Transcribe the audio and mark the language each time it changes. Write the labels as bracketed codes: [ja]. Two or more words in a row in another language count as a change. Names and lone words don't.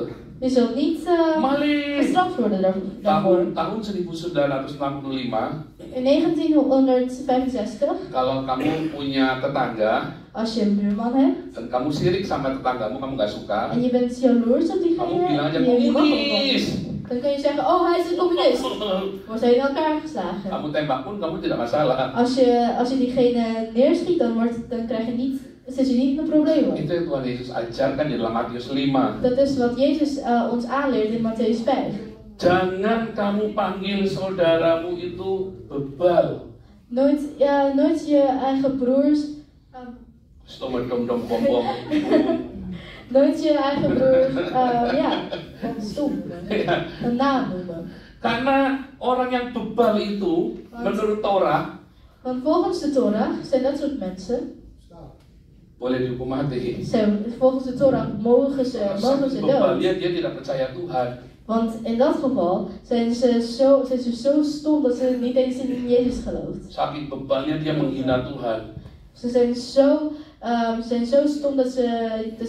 [nl] Je zult niet [id] Maling. [nl] gestraft worden daarvoor. [id] Tahun 1965, [nl] In 1965, [id] kalau kamu punya tetangga [nl] als je een buurman hebt [id] dan kamu sirik sama tetanggamu, kamu nggak suka, [nl] en je bent jaloers op [id] kamu bilang aja [nl] diegene, je mag ook wel. [id] komunis. [nl] Dan kun je zeggen, oh hij is een communist. Wordt hij in elkaar geslagen. [id] Kamu tembak pun kamu tidak masalah. [nl] Als je diegene neerschiet, dan krijg je niet, zit je niet in de problemen. [id] Itu yang Tuhan Yesus ajarkan di dalam Matius 5. [nl] Dat is wat Jezus ons aanleert in Mattheus 5. [id] Jangan kamu panggil saudaramu itu bebal. [nl] Nooit je eigen broers, Stomme dom dom bom bom. nooit je eigen broers, stom noemen, een naam noemen. [id] Karena orang yang bebal itu menurut Torah [nl] Want volgens de Torah zijn dat soort mensen, [id] boleh dihukum mati. [nl] volgens de Torah mogen ze [id] Bebal [nl] dood. [id] dia tidak percaya Tuhan. [nl] Want in dat geval zijn ze zo stom dat ze niet eens in Jezus gelooft. [id] Saking bebalnya dia menghina Tuhan. [nl] Ze zijn zo stom dat ze